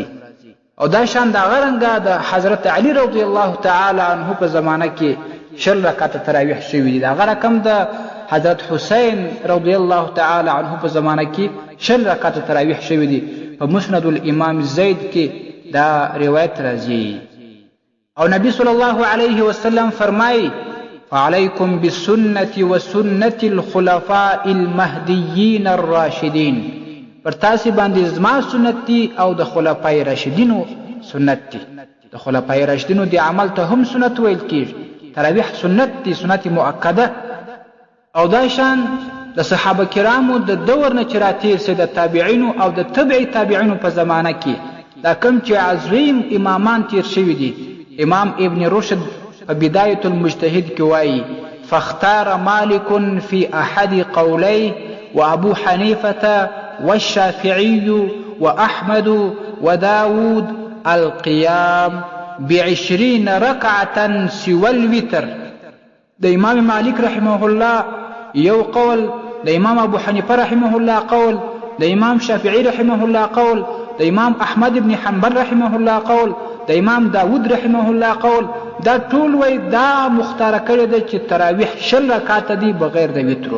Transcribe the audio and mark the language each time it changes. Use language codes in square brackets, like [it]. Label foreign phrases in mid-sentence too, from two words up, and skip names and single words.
[ps] او دا شان د هغه رنګه د حضرت علی [ar] رضی الله تعالی عنه [ps] په زمانه کې 20 رکعاته تراویح شوي دي. د هغه رقم د حضرت حسین [ar] رضی الله تعالی عنه [ps] په زمانه کې 20 رکعاته تراویح شوي دي. په مسند الامام زید کې دا روایت راځي. او نبی [ar] صلی الله علیه وسلم [ps] فرمایي [ar] فعليكم بالسنة وسنة الخلفاء المهديين الراشدين، [ps] پر تاسې باندې زما سنت دي او د خلفای راشدینو سنت دي. د خلفای راشدینو د عمل ته هم سنت ویل کېږي. تراویح سنت دي، سنت مؤکده. او دا شان د صحابه کرامو د دور نه چې راتېر سي، د تابعینو او د تبع تابعینو په زمانه کې دا کوم چې عظیم امامان تیر شوي دي. امام ابن رشد په بداية المجتهد کې وایي [ar] فاختار مالك في أحد قوليه وأبو حنيفة والشافعي وأحمد وداود القيام ب20 ركعة سوى الوتر. [ps] د امام مالک [ar] رحمه الله [ps] یو قول، د امام ابو حنیفه [ar] رحمه الله [ps] قول، د امام شافعي [ar] رحمه الله [ps] قول، د امام احمد بن حنبل [ar] رحمه الله [ps] قول، د امام داود [ar] رحمه الله [ps] قول. دا ټول وای دا مختار کړی دی چې تراویح 20 رکعاته دي بغیر د وترو.